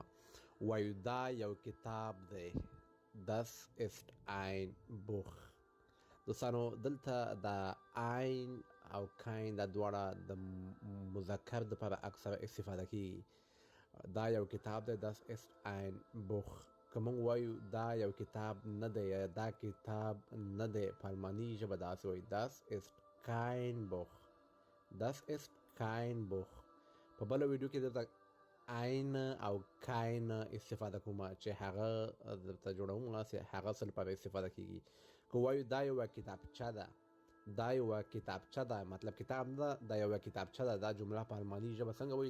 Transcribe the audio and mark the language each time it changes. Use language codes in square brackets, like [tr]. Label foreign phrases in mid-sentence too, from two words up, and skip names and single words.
[ps] وایو دا یو کتاب دی. [de] das ist ein Buch. [ps] دوستانو دلته دا ein او kein دا دواړه د مذکر دپاره اکثره استفاده کیږي. دا یو کتاب دی. [de] das ist ein Buch. [ps] که موږ وایو دا یو کتاب نه دی، دا کتاب نه دی، په آلماني ژبه داسې وایي [de] das ist kein Buch. das ist kein Buch. [ps] په بله ویډیو کې درته ein او kein استفاده کوم چې هغه درته جوړوم چې هغه څه لپاره استفاده کیږي. که وایو دا یوه کتابچه ده، دا یوه کتابچه ده، مطلب کتاب نه ده، دا یوه کتابچه ده. دا جمله په آلماني ژبه څنګه وایي؟